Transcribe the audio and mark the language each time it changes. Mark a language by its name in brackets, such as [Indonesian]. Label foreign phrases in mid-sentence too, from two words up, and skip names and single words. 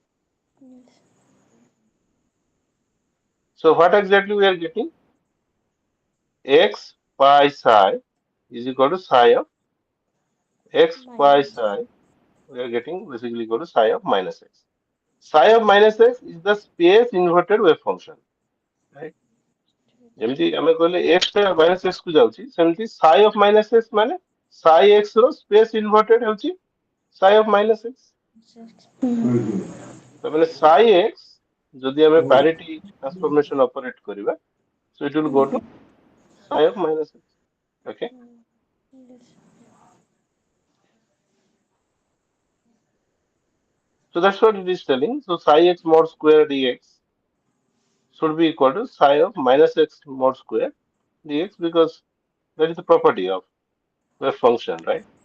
[English] So what exactly we are getting? X pi psi is equal to psi of x pi psi. We are getting basically equal to psi of minus x. Psi of minus x is the space inverted wave function. Right? [Odia] ଯେମିତି ଆମେ କହିଲେ x ଟା [English] minus x [Odia] କୁ ଯାଉଛି ସେମିତି [English] psi of minus x [Odia] ମାନେ [English] psi x [Odia] ର [English] space inverted [Odia] ହେଉଛି [English] psi of minus x. ତାମାନେ psi x [Odia] ଯଦି ଆମେ [English] parity transformation operate କରିବା so it will go to psi of minus x. Okay. So that's what it is telling. So psi x mod square dx should be equal to psi of minus x mod square dx because that is the property of wave function, right?